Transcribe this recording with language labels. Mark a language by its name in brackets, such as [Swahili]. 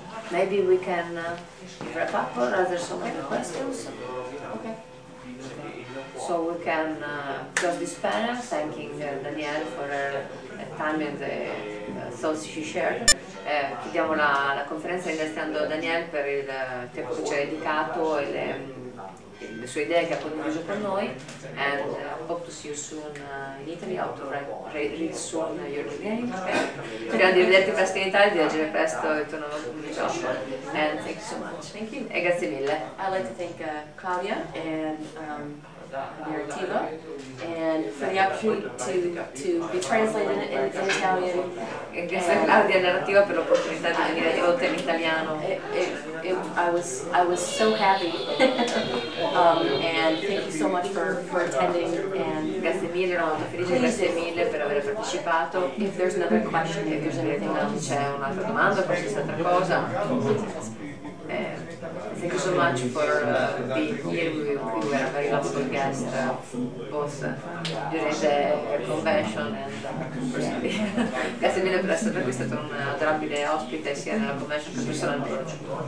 [English] Maybe we can wrap up, or are there some other questions? Okay. So we can close this panel, thanking Danielle for her time and the thoughts she shared. [Italian] Chiudiamo la conferenza ringraziando Danielle per il tempo che ci ha dedicato e le sue idee che ha condiviso con noi, [English] and hope to see you soon in Italy, how to read soon your new game. [Italian] Speriamo di vederti presto in Italia, di leggere presto il tuo nuovo gioco, [English] and thank you so much. Thank you. [Italian] E grazie mille. [English] I'd like to thank Claudia and Narrattiva, and for the opportunity to be translated in Italian. [Italian] Grazie a Claudia e Narrattiva per l'opportunità di venire tradotta in italiano. [English] I was so happy, and thank you so much for attending. And [Italian] Grazie mille, ero molto felice, grazie mille per aver partecipato. [English] if there's another question, if there's anything else, [Italian] C'è un'altra domanda, qualsiasi altra cosa. [English] Thank you so much for being here. We were a very lovely guest, both during the convention and personally. [Italian] Grazie mille per essere qui, è stato un adorabile ospite sia nella convention che personalmente.